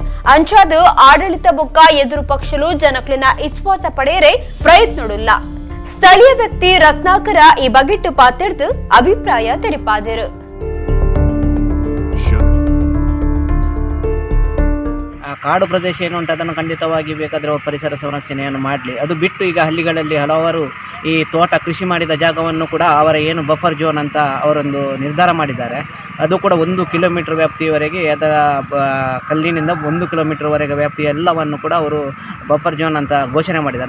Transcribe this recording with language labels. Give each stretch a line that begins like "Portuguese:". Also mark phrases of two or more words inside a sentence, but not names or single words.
Tulu: ಅಂಚಾದ ಆಡಳಿತ ಬೊಕ್ಕ ಎದುರು ಪಕ್ಷಲು ಜನಕಲಿನ ವಿಶ್ವಾಸ ಪಡೆಯರೆ ಪ್ರಯತ್ನಡುಲ್ಲ. ಸ್ಥಳೀಯ ವ್ಯಕ್ತಿ ರತ್ನಾಕರ ಈ ಬಗೆಟ್ಟು ಪಾತೆಡ್ದು ಅಭಿಪ್ರಾಯ ತೆರಿಪಾದರು.
Kannada: ಕಾಡು ಪ್ರದೇಶ ಏನು ಉಂಟು ಅದನ್ನು ಖಂಡಿತವಾಗಿ ಬೇಕಾದರೆ ಪರಿಸರ ಸಂರಕ್ಷಣೆಯನ್ನು ಮಾಡಲಿ. ಅದು ಬಿಟ್ಟು ಈಗ ಹಳ್ಳಿಗಳಲ್ಲಿ ಹಲವಾರು ಈ ತೋಟ ಕೃಷಿ ಮಾಡಿದ ಜಾಗವನ್ನು ಕೂಡ ಅವರ ಏನು
English: buffer zone
Kannada: ಅಂತ ಅವರೊಂದು ನಿರ್ಧಾರ ಮಾಡಿದ್ದಾರೆ. ಅದು ಕೂಡ 1 ಕಿಲೋಮೀಟರ್ ವ್ಯಾಪ್ತಿಯವರೆಗೆ ಅದರ ಕಲ್ಲಿನಿಂದ 1 ಕಿಲೋಮೀಟರ್ವರೆಗೆ ವ್ಯಾಪ್ತಿ ಎಲ್ಲವನ್ನು ಕೂಡ ಅವರು
English: buffer zone
Kannada: ಅಂತ ಘೋಷಣೆ ಮಾಡಿದ್ದಾರೆ.